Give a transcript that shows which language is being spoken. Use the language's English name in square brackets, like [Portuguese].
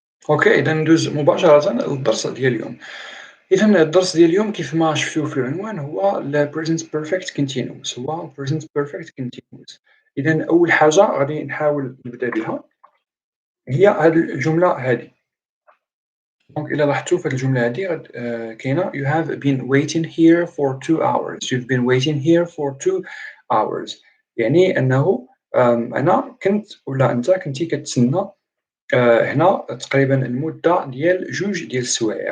[Arabic] أوكي، إذا ندوز مباشرة للدرس ديال اليوم. إذا الدرس ديال اليوم كيف ما شفتوا في العنوان هو present perfect continuous، هو present perfect continuous. إذا أول حاجة غادي نحاول نبدا بها هي هذه الجملة هذه. دونك إلا لاحظتوا في هذه الجملة هذه كاينة [English] you have been waiting here for 2 hours. You've been waiting here for 2 hours. [Arabic] يعني أنه أنا كنت ولا أنت كنتِ كتسنى هنا تقريبًا المدة ديال 2 ديال السوايع.